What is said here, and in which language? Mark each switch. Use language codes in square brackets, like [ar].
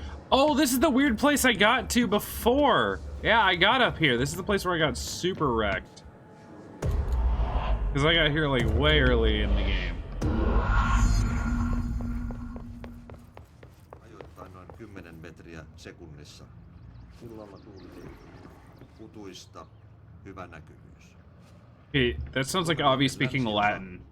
[en] Oh, this is the weird place I got to before. Yeah, I got up here. This is the place where I got super wrecked. Because I got here like way early in the game. [fi] Ajoittain noin 10 metriä sekunnissa. Illalla tuuli kutuista hyvä näkyvyys. [en] Okay, that sounds like Avi speaking Latin.